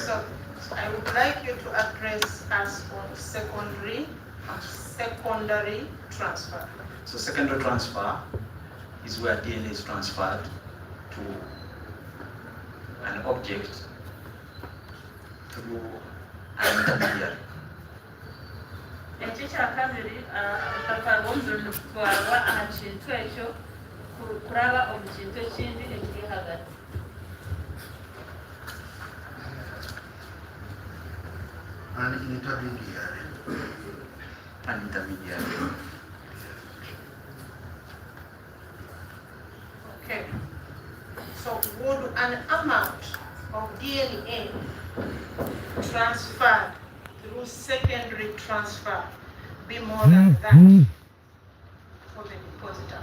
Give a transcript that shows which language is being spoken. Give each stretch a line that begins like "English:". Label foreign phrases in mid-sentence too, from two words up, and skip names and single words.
English: so I would like you to address us on secondary transfer. So secondary transfer is where DNA is transferred to an object through an intermediary.
Nyankole: ekyo kyakabiri akapaparo omulundu kutwalwa aha kintu ekyo kuraba omu kintu ekindi ekiri hagati.
English: An intermediary. An intermediary. Okay. So would an amount of DNA transferred through secondary transfer be more than that for the depositor?